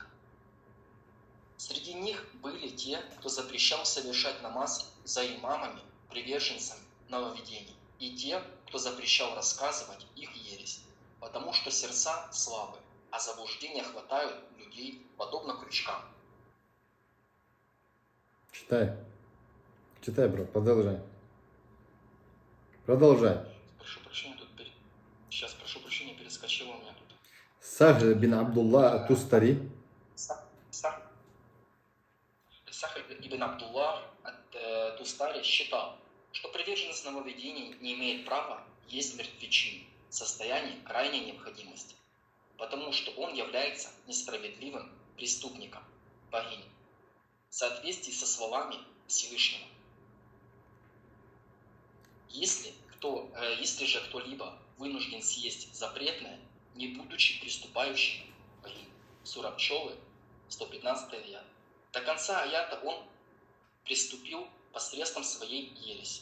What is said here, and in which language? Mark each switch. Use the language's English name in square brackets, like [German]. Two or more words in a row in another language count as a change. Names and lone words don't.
[Russian] Среди них были те, кто запрещал совершать намаз за имамами, приверженцами нововведений, и те, кто запрещал рассказывать их ересь, потому что сердца слабы, а заблуждения хватают людей подобно крючкам. Читай. Читай, брат, продолжай. Продолжай. Прошу прощения, сейчас прошу прощения, перескочила у меня тут. Сахр бин Абдулла ат-Тустари. Сахр ибн Абдуллах ат-Тустари считал, что приверженец нововведений не имеет права есть мертвечину в состоянии крайней необходимости, потому что он является несправедливым преступником, богинь, в соответствии со словами Всевышнего. Если же кто-либо вынужден съесть запретное, не будучи приступающим, богинь, сура Пчелы, 115 аят, до конца аята он приступил посредством своей ереси.